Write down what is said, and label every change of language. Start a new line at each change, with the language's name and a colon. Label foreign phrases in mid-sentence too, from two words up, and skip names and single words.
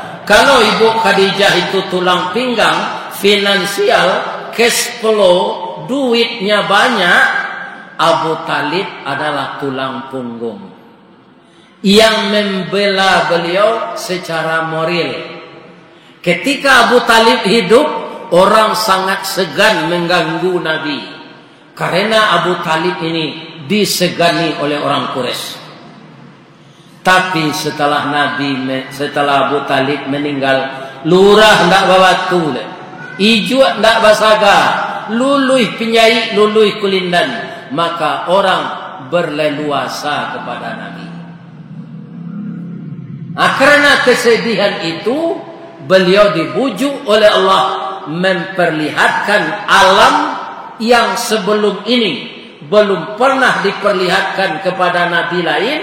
Indonesian: Kalau Ibu Khadijah itu tulang pinggang, finansial, cash flow, duitnya banyak, Abu Talib adalah tulang punggung yang membela beliau secara moral. Ketika Abu Talib hidup, orang sangat segan mengganggu Nabi. Karena Abu Talib ini disegani oleh orang Quraisy.
Minangkabau: Tapi setelah Abu Talib meninggal, lurah ndak bawa tule, ijo ndak basaga, luluih penjai, luluih kulindan,
Indonesian: maka orang berleluasa kepada Nabi. Karena kesedihan itu, beliau dibujuk oleh Allah memperlihatkan alam yang sebelum ini belum pernah diperlihatkan kepada Nabi lain.